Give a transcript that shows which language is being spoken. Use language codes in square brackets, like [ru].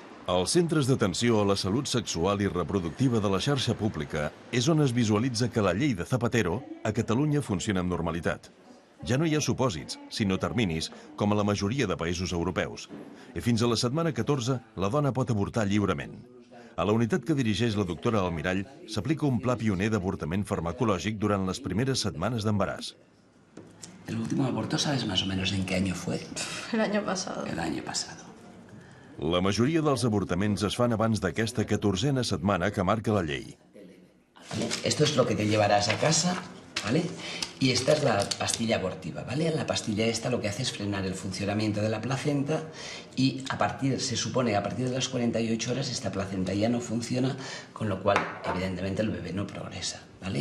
[ca] Als centres d'atenció a la salut sexual i reproductiva de la xarxa pública és on es visualitza que la llei de Zapatero a Catalunya funciona amb normalitat. Ja no hi ha supòsits, sinó terminis, com a la majoria de països europeus. I fins a la setmana 14, la dona pot avortar lliurement. A la unitat que dirigeix la doctora Almirall s'aplica un pla pioner d'avortament farmacològic durant les primeres setmanes d'embaràs. [es] El último aborto, ¿sabes más o menos en qué año fue? El año pasado. El año pasado. [ca] La majoria dels avortaments es fan abans d'aquesta 14a setmana que marca la llei. [es] Esto es lo que te llevarás a casa, ¿vale? Y esta es la pastilla abortiva, ¿vale? La pastilla esta lo que hace es frenar el funcionamiento de la placenta y se supone a partir de las 48 horas esta placenta ya no funciona, con lo cual evidentemente el bebé no progresa, ¿vale?